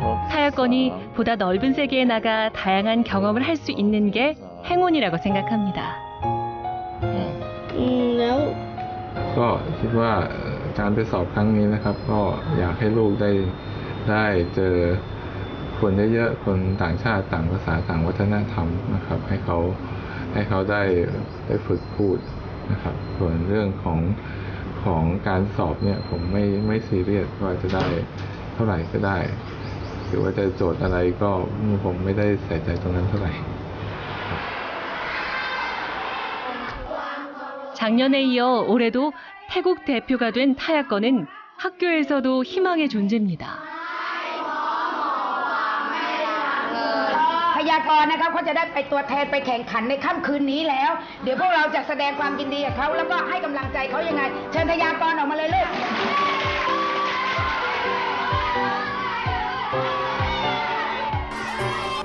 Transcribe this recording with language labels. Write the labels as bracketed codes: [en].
[ko] 타야권이 보다 넓은 세계에 나가 다양한 경험을 할 수 있는 게 행운이라고 생각합니다. [th] แล้ว ก็คิดว่าการไปสอบครั้งนี้นะครับ ก็อยากให้ลูกได้เจอคนเยอะๆคนต่างชาติต่างภาษาต่างวัฒนธรรมนะครับให้เขาได้ฝึกพูดนะครับส่วนเรื่องของการสอบเนี่ยผมไม่ซีเรียสว่าจะได้เท่าไหร่ก็ได้หรือว่าจะโจทย์อะไรก็ผมไม่ได้ใส่ใจตรงนั้นเท่าไหร่ [ko] 작년에 이어 올해도 태국 대표가 된 타야권은 학교에서도 희망의 존재입니다. [th] พยากรณ์นะครับเขาจะได้ไปตัวแทนไปแข่งขันในค่ำคืนนี้แล้ว เดี๋ยวพวกเราจะแสดงความยินดีกับเขาแล้วก็ให้กำลังใจเขายังไง เชิญพยากรณ์ออกมาเลยลูก